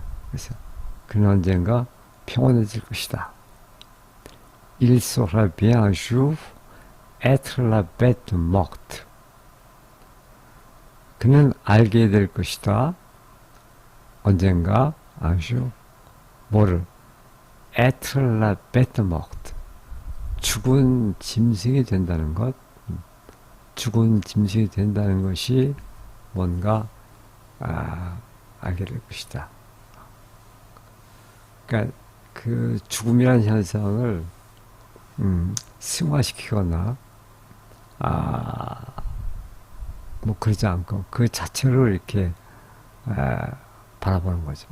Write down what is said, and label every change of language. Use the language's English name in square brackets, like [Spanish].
[Korean] 그래서 그는 언젠가 평온해질 것이다. [French] Il saura bien un jour être la bête morte. [Korean] 그는 알게 될 것이다. 언젠가 아주 뭐를 [French] être la bête morte. [Korean] 죽은 짐승이 된다는 것. 죽은 짐승이 된다는 것이 뭔가 알게 될 것이다. 그러니까 그 죽음이라는 현상을 승화시키거나 뭐 그러지 않고 그 자체로 이렇게 바라보는 거죠.